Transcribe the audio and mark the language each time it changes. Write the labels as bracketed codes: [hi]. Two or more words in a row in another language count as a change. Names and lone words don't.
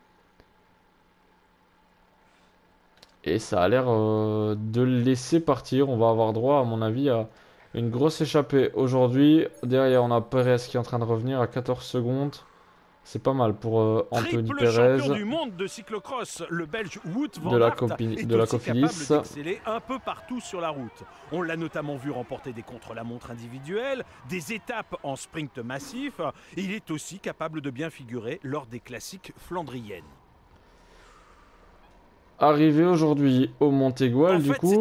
[fr] Et ça a l'air de le laisser partir. On va avoir droit, à mon avis, à une grosse échappée aujourd'hui. Derrière, on a Perez qui est en train de revenir à 14 secondes. C'est pas mal pour Anthony Perez. Champion du monde de cyclocross, le Belge Wout van de la Aert Cofidis. Capable d'exceller un peu partout sur la route. On l'a notamment vu remporter des contre-la-montre individuelles, des étapes en sprint massif. Il est aussi capable de bien figurer lors des classiques flandriennes. Arrivé aujourd'hui au Mont Aigual, du coup,